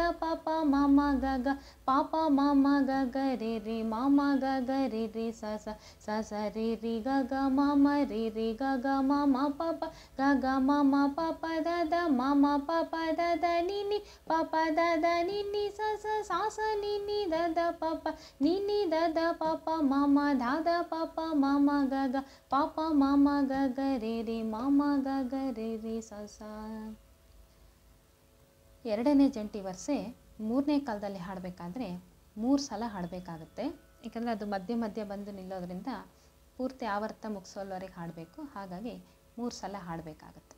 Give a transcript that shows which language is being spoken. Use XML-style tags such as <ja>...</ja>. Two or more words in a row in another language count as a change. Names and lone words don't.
<kn>ಪ ಪ ಮ ಮ ಗ ಗ ಪ ಪ ಮ ಮ ಗ ಗ ರಿ ರಿ ಮ ಮ ಗ ಗ ರಿ ರಿ ಸ ಸ ಸ ಸ ರಿ ರಿ ಗ ಗ ಮ ಮ ರಿ ರಿ ಗ ಗ ಮ ಮ ಪ ಪ ಗ ಗ ಮ ಮ ಪ ಪ ದ ದ ಮ ಮ ಪ ಪ ದ ದ ni ni ಪ ಪ ದ ದ ni ni ಸ ಸ ಸ ಸ ni ni ದ ದ ಪ ಪ ni ni ದ ದ ಪ ಪ ಮ ಮ ದ ದ ಪ ಪ ಮ ಮ ಗ ಗ ಪ ಪ ಮ ಮ ಗ ಗ ರಿ ರಿ ಮ ಮ ಗ ಗ ರಿ ರಿ ಸ ಸ. ಎರಡನೇ ಜಂಟಿ ವರಸೆ ಮೂರನೇ ಕಾಲದಲ್ಲಿ ಹಾಡಬೇಕಾದ್ರೆ 3 ಸಲ ಹಾಡಬೇಕಾಗುತ್ತೆ. ಏಕೆಂದರೆ ಅದು ಮಧ್ಯೆ ಮಧ್ಯೆ ಬಂದು ನಿಲ್ಲೋದ್ರಿಂದ ಪೂರ್ತಿ ಆವರ್ತ ಮುಗಿಸೋಲ್ವರೆಗೆ ಹಾಡಬೇಕು. ಹಾಗಾಗಿ 3 ಸಲ ಹಾಡಬೇಕಾಗುತ್ತೆ.</kn>